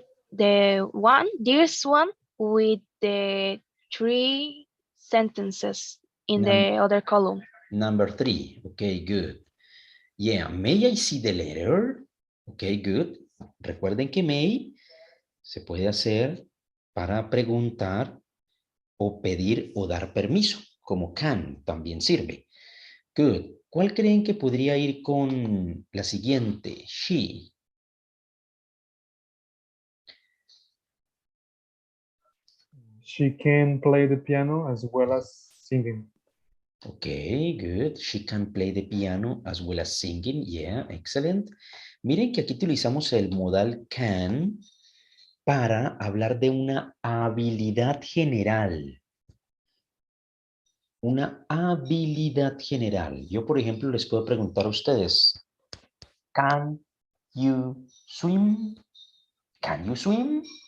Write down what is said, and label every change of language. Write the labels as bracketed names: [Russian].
[English] This one with the 3 sentences in the other column. Number 3. Okay, good. Yeah, may I see the letter? Okay, good. [Spanish] Recuerden que may se puede hacer para preguntar o pedir o dar permiso, como can también sirve. Good. ¿Cuál creen que podría ir con la siguiente? [English] She. She can play the piano as well as singing. Okay, good. She can play the piano as well as singing. Yeah, excellent. [Spanish] Miren que aquí utilizamos el modal can para hablar de una habilidad general. Una habilidad general. Yo, por ejemplo, les puedo preguntar a ustedes, [English] Can you swim? Can you swim?